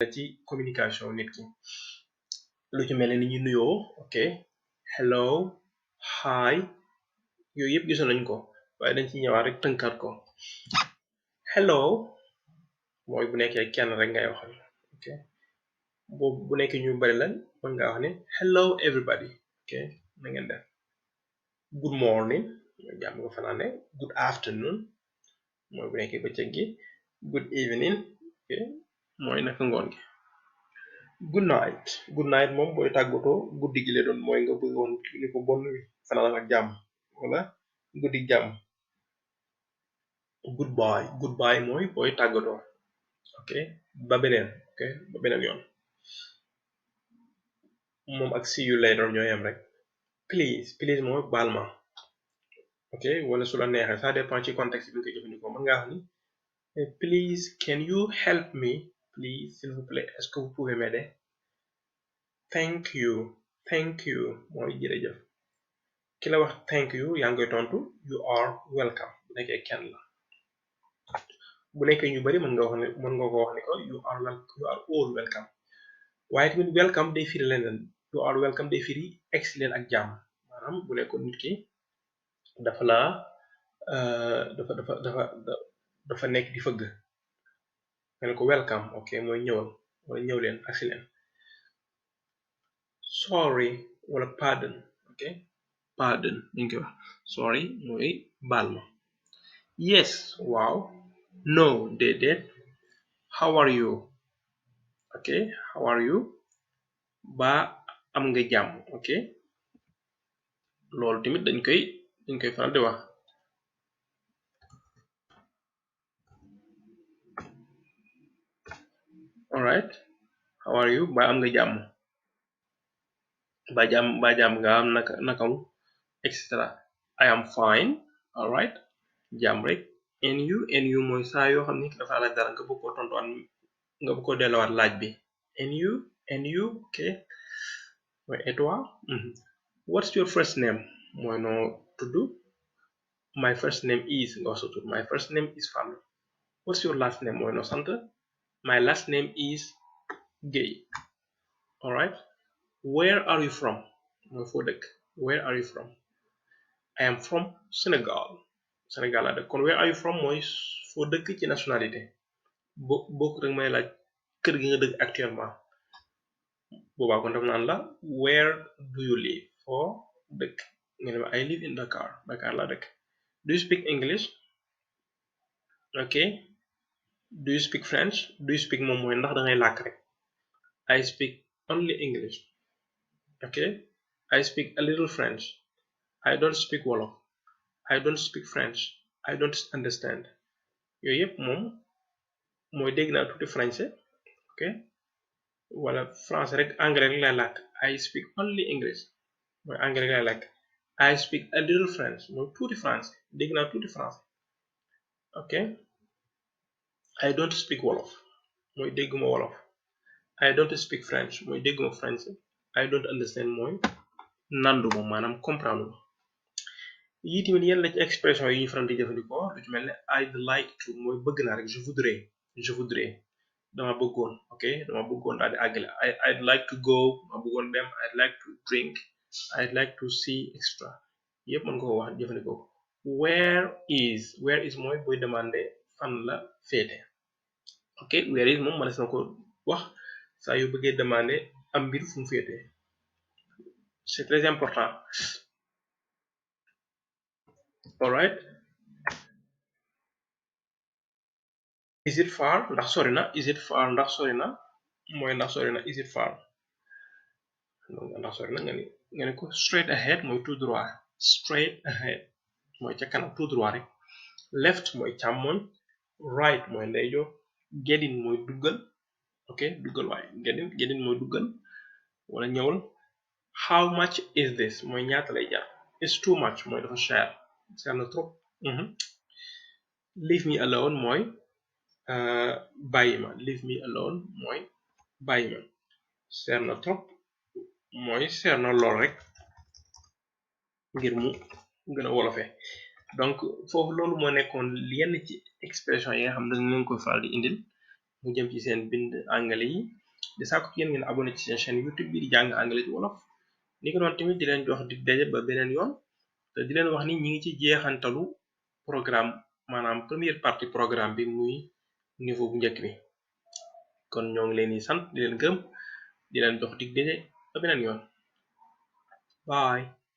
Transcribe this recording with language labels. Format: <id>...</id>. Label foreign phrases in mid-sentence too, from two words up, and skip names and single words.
<wo>ci communication nit ki lu ci mel ni ñu nuyoo ok</wo> <en>hello hi</en> <wo>yooyu yëpp gisoon nañ ko waaye dañ ci ñëwaat rek tënkaat ko hello mooy bu nekkee kenn rek ngay waxal ok boobu bu nekkee ñu bari lan mën nga wax ne</wo> <en>hello everybody</en> <wo>ok na ngeen def</wo> <en>good morning</en> <wo>mooy jàmm nga fanaane</wo> <en>good afternoon</en> <wo>mooy bu nekkee bëccëg gi</wo> <en>good evening</en> <wo>ok mooy naka ngoon gi</wo> <en>good night</en> <wo>moom booy tàggatoo guddi gi la doon mooy nga bëggoon ni ko bonn wi fanaan ak jàmm wala guddi jàmm goodbye mooy booy tàggatoo ok ba beneen yoon moom ak</wo> <en>see you later</en> <wo>ñoo yem rek please mooy baal ma ok wala su la neexee</wo> <fr>ça dépend</fr> <wo>ci contexte bi nga koy jëfandikoo mën nga wax ni</wo> <en>please can you help me please</en> <fr>s'il vous plaît est-ce que vous pouvez m'aider</fr> <en>thank you</en> <wo>mooy jërëjëf ki la wax</wo> <en>thank you</en> <wo>yaa ngi koy tontu</wo> <en>you are welcome</en> <wo>bu nekkee kenn la bu nekkee ñu bari mën nga ko wax ni ko</wo> <en>you are all welcome</en> <wo>waaye tamit welcome day firi leneen</wo> <en>you are welcome</en> <wo>day firi egsi leen ak jàmm maanaam bu nekkoon nit ki dafa la dafa nekk di fëgg nga ne ko welcome ok mooy ñëwal wala ñëw leen agsi leen sorry wala pardon ok pardon dañ koy wax sorry mooy baal ma yes waaw no déedéet</wo> <en>how are you ok how are you</en> <wo>ba am nga jàmm ok loolu tamit dañ koy faral di wax</wo> <en>alright how are you</en> <wo>ba am nga jàmm ba jàmm nga am nakam etc</wo> <en>I am fine alright</en> <wo>jàmm rek</wo> <en>and you</en> <wo>mooy saa yoo xam ni dafa laaj dara nga bëgg koo tontuwaat nga bëgg koo delluwaat laaj bi</wo> <en>and you</en> <wo>ok mooy</wo> <fr>et toi</fr> <en>what's your first name</en> <wo>mooy noo tudd</wo> <en>my first name is</en> <wo>nga wax sa</wo> <en>tudd my first name is Fallou what's your last name</en> <wo>mooy noo sant</wo> <en>my last name is Guèye alright where are you from</en> <wo>mooy foo dëkk</wo> <en>where are you from I am from Sénégal</en> <wo>laa dëkk kon</wo> <en>where are you from</en> <wo>mooy foo dëkk ci nationalité bokk rek may laaj kër gi nga dëkk actuellement boobaa kon def naan la</wo> <en>where do you live</en> <wo>foo dëkk nga ne</wo> <en>I live in Dakar</en> <wo>laa dëkk</wo> <en>do you speak English ok do you speak French do you speak</en> <wo>moom mooy ndax dangay làkk rek</wo> <en>I speak only English</en> <wo>ok</wo> <en>I speak a little French I don't speak Wolof I don't speak French I don't understand</en> <wo>yooyu yëpp moom mooy dégg naa tuuti français ok wala français rek anglais rek lay làkk</wo> <en>I speak only English</en> <wo>mooy anglais rek lay làkk</wo> <en>I speak a little French</en> <wo>mooy tuuti français dégg naa tuuti français ok</wo> <en>I don't speak Wolof</en> <wo>mooy dégguma Wolof</wo> <en>I don't speak French</en> <wo>mooy dégguma français</wo> <en>I don't understand</en> <wo>mooy nanduma maanaam comprendre ma yii tamit yenn la ci expression yi ñu faral di jëfandikoo lu ci mel ne</wo> <en>I'd like to</en> <wo>mooy bëgg naa rek</wo> <fr>je voudrais</fr> <wo>dama bëggoon ok dama bëggoon daal di àggale</wo> <en>I'd like to go</en> <wo>dama bëggoon dem</wo> <en>I'd like to drink I'd like to see extra</en> <wo>yëpp mën nga ko wax jëfandikoo</wo> <en>where is</en> <wo>mooy booy demandé fan la féete ok</wo> <en>where is</en> <wo>moom mënees na ko wax saa yu bëggee demandé am mbir fu mu féete</wo> <fr>c'est très important</fr> <en>alright is it far</en> <wo>ndax sori na</wo> <en>is it far</en> <wo>ndax sori na mooy ndax sori na</wo> <en>is it far</en> <wo>ndax sori na nga ne ko</wo> <en>straight ahead</en> <wo>mooy</wo> <fr>tout droit</fr> <en>straight ahead</en> <wo>mooy ca kanam</wo> <fr>tout droit</fr> <wo>rek left mooy càmmoñ right mooy ndeyjoor</wo> <en>get in</en> <wo>mooy duggal ok duggal waaye</wo> <en>get in</en> <wo>mooy duggal wala ñëwal</wo> <en>how much is this</en> <wo>mooy ñaata lay jar</wo> <en>it's too much</en> <wo>mooy dafa cher na trop</wo> <en>leave me alone</en> <wo>mooy bàyyi ma</wo> <en>leave me alone</en> <wo>mooy bàyyi ma seer na trop mooy seer na lool rek ngir mu gën a wolofee donc foofu loolu moo nekkoon yenn ci expression yi nga xam ne dañ leen koy faral di indil mu jëm ci seen bind anglais yi di sàkku ci yéen ngeen abonné ci seen chaîne YouTube bi di jàng anglais ci wolof ni ko doon tamit di leen jox dig daje ba beneen yoon te di leen wax ni ñi ngi ci jeexantalu programme maanaam</wo> <fr>première partie</fr> <wo>programme bi muy niveau bu njëkk bi kon ñoo ngi leen di sant di leen gërëm di leen jox dig daje ba beneen yoon bye</wo>